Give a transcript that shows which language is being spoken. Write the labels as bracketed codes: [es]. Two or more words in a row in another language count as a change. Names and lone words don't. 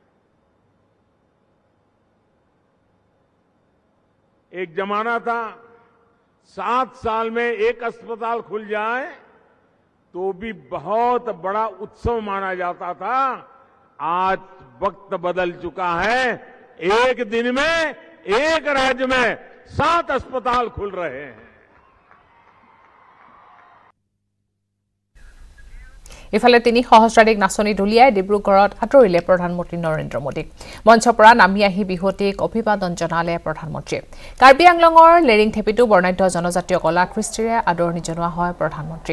[hi] एक जमाना था 7 साल में एक अस्पताल खुल जाए तो भी बहुत बड़ा उत्सव माना जाता था। आज वक्त बदल चुका है। एक दिन में एक राज्य में 7 अस्पताल खुल रहे हैं। [as] ইফালে 3 সহস্ৰাধিক নাচনী ঢুলিয়াই ডিব্ৰুগড়ত আঁতৰিলে প্ৰধানমন্ত্ৰী নৰেন্দ্ৰ মোদীক। মঞ্চৰ পৰা নামি আহি বিহুটিক অভিবাদন জনালে প্ৰধানমন্ত্ৰীয়ে। কাৰ্বি আংলঙৰ লেৰিং থেপিটো বৰ্ণাঢ্য জনজাতীয় কলা কৃষ্টিৰে আদৰণি জনোৱা হয় প্ৰধানমন্ত্ৰীক।